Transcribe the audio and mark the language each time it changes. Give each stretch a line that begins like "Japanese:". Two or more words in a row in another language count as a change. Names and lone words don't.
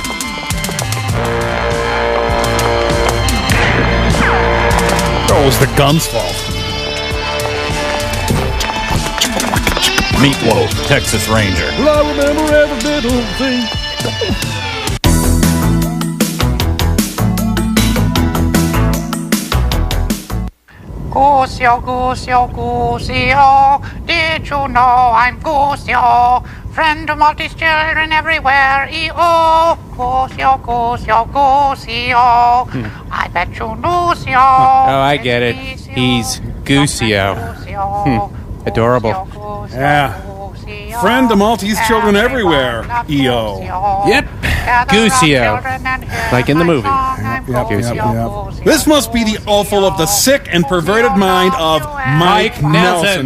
English: Oh, it was the gun's fault. Meatloaf, Texas Ranger. Well, I remember every little thing. Goosey-o, goosey-o, goosey-o, did you know I'm Goosey-o? Friend of Maltese children everywhere, E-O. Goosey-o, goosey-o, goosey-o. I bet you knew-o. Oh, I get it. He's Goosey-o. Adorable. Yeah. Friend of Maltese children everywhere, E.O. Yep. Goosey-o. Like in the movie. Yep. This must be the offal of the sick and perverted mind of Mike Nelson.